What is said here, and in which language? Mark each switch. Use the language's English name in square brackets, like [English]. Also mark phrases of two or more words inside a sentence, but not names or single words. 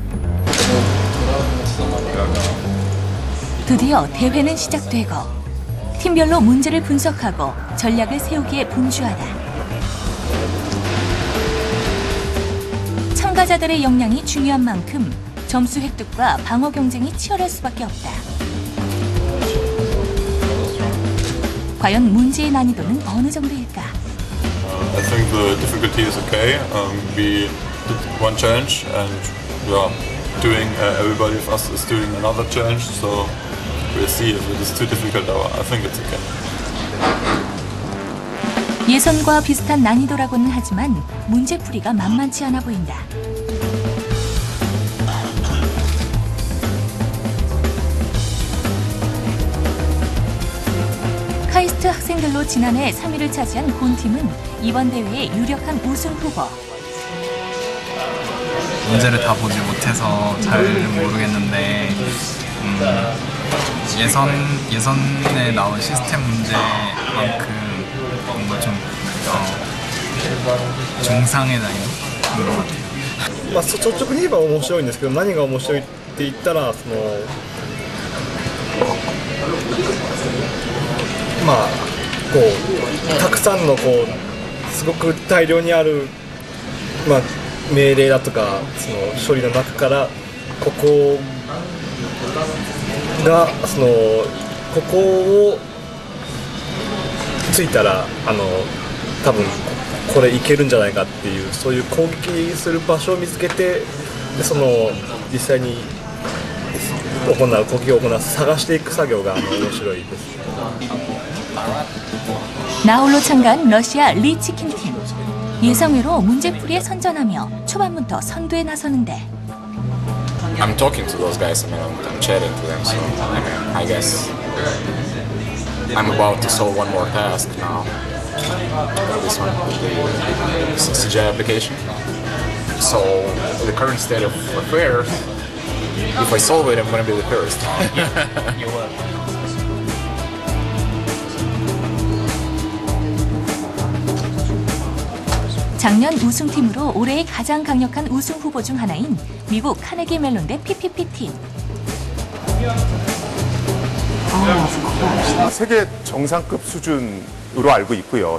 [Korean] 드디어 대회는 시작되고 팀별로 문제를 분석하고 전략을 세우기에 분주하다. 참가자들의 역량이 중요한 만큼 점수 획득과 방어 경쟁이 치열할 수밖에 없다. 과연 문제의 난이도는 어느 정도일까? [English] I think the difficulty is okay. We did one challenge and we are doing, everybody of us is doing another challenge, so we'll see if it is too difficult. I think it's okay. [Korean] 예선과 비슷한 난이도라고는 하지만 문제풀이가 만만치 않아 보인다. 카이스트 학생들로 지난해 3위를 차지한 곤팀은 이번 대회의 유력한 우승 후보. 문제를 다 보지 못해서 잘 모르겠는데 예선에 나온 시스템 문제만큼 뭔가 좀 중상의 난이도 그런 것 같아요. [Japanese] 率直に言えば面白いんですけど、何が面白いって言ったらたくさんのすごく大量にある命令だとか処理の中からここをついたら多分これいけるんじゃないかっていうそういう攻撃する場所を見つけて実際に攻撃を行う探していく作業が面白いです。 [Korean] 나홀로 참가한 러시아 리치킨팀. 예상외로 문제풀이에 선전하며 초반부터 선두에 나서는데 [English] I'm talking to those guys, I'm chatting to them, so I guess I'm about to solve one more task now. This one, the CGI application. So the current state of affairs, if I solve it, I'm going to be the first. You will. [Korean] 작년 우승팀으로 올해의 가장 강력한 우승 후보 중 하나인 미국 카네기 멜론대 PPP 팀. 세계 정상급 수준으로 알고 있고요.